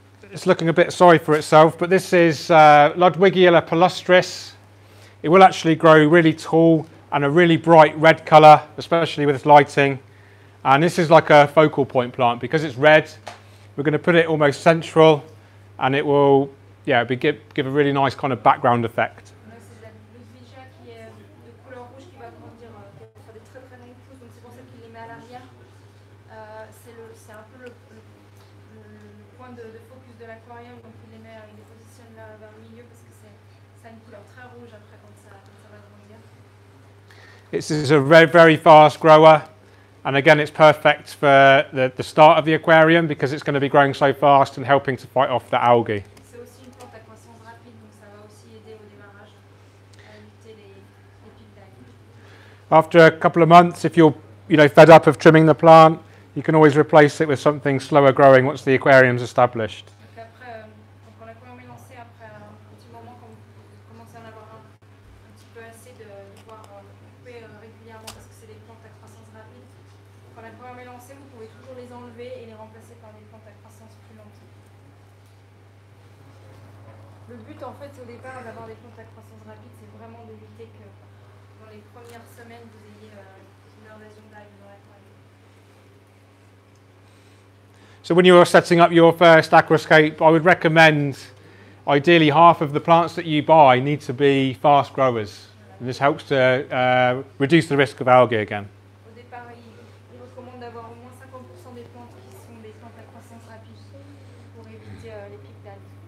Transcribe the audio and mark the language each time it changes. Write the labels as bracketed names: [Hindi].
[English] It's looking a bit sorry for itself, but this is Ludwig Ela Palustris. It will actually grow really tall and a really bright red colour, especially with its lighting. And this is like a focal point plant because it's red. We're going to put it almost central, and it will, yeah, give a really nice kind of background effect. [French] c'est la Ludwig qui est de couleur rouge qui va grandir, qui va faire des très très longues pousses, donc c'est pour ça qu'il les met à l'arrière. C'est un peu le point de focus de l'aquarium, donc il les positionne là vers le milieu parce que ça a une couleur très rouge après quand ça va grandir. [English] This is a very fast grower, and again it's perfect for the start of the aquarium because it's going to be growing so fast and helping to fight off the algae. [French] C'est aussi une plante à croissance rapide, donc ça va aussi aider au démarrage à éviter les pics d'algues. [English] After a couple of months, if you're fed up of trimming the plant, you can always replace it with something slower growing once the aquarium's established. [French] Donc après, quand l'aquarium est lancé, après un petit moment, quand vous commencez à en avoir un petit peu assez de pouvoir couper régulièrement parce que c'est des plantes à croissance rapide. Quand l'aquarium est lancé, vous pouvez toujours les enlever et les remplacer par des plantes à croissance plus lente. Le but en fait au départ d'avoir des plantes à croissance rapide, c'est vraiment d'éviter que dans les premières semaines vous ayez une invasion d'algues dans l'aquarium. [English] So when you're setting up your first aquascape, I would recommend ideally half of the plants that you buy need to be fast growers. And this helps to reduce the risk of algae again. [French] Au départ, il recommande d'avoir au moins 50% des plantes qui sont des plantes à croissance rapide pour éviter les pics d'algues.